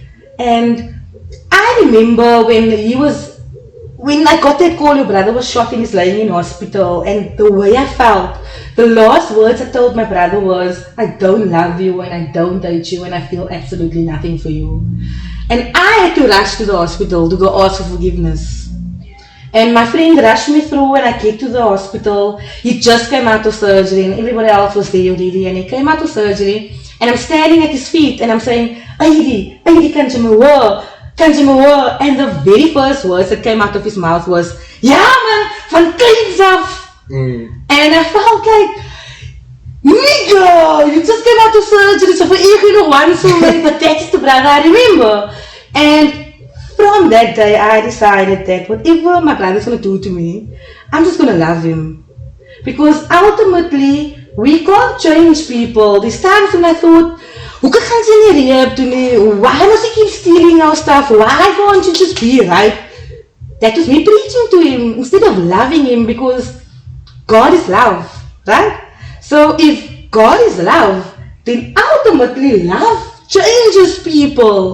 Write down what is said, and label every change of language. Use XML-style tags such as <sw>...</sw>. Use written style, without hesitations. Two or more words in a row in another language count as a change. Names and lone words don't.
<en>And I remember when I got that call, your brother was shot and he's lying in hospital, and the way I felt, the last words I told my brother was, I don't love you and I don't hate you and I feel absolutely nothing for you. And I had to rush to the hospital to go ask for forgiveness. And my friend rushed me through, and I get to the hospital. He just came out of surgery and everybody else was there already, and he came out of surgery, and I'm standing at his feet and I'm saying,</en> <af>Aidi, kan jy my hoor? Kan jy my hoor?</af> <en>And the very first words that came out of his mouth was,</en> <af>ja man, van kleins af.</af> <en>And I felt like, nigga, you just came out of surgery, so for you know one so many, but that's the brother I remember. And from that day, I decided that whatever my brother's going to do to me, I'm just going to love him. Because ultimately, we can't change people. There's times when I thought,</en> <af>hoe gaan ze nie rehab doen nie?</af> <en>Why must he keep stealing our stuff? Why can't you just be right? That was me preaching to him instead of loving him, because God is love, right? So if God is love, then ultimately love changes people.</en>